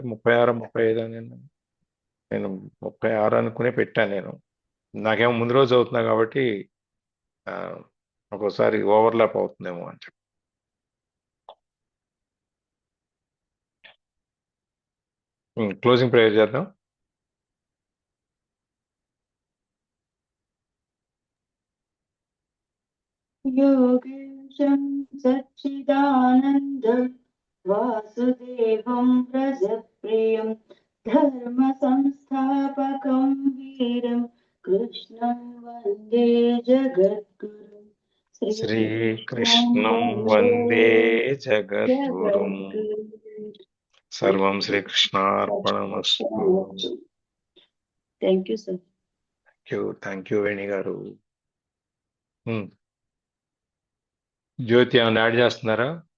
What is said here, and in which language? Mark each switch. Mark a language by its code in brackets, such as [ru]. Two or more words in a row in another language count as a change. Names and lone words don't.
[te] 36, 35 నేను 36 అనుకునే పెట్టాను. నాకేమో ముందు రోజు అవుతున్నా కాబట్టి ఒక్కోసారి ఓవర్లాప్ అవుతుందేమో అని చెప్పి. [en] closing prayer [te] చేద్దాం. [sa] योगेशं सच्चिदानन्द वासुदेवं व्रजप्रियं धर्मसंस्थापकं वीरं कृष्णं वन्दे जगद्गुरुं శ్రీకృష్ణం వందే జగద్గురుం. సర్వం శ్రీకృష్ణార్పణమస్తు. [en] Thank you sir. Thank you [te] వేణి గారు. జ్యోతి ఏమైనా యాడ్ చేస్తున్నారా?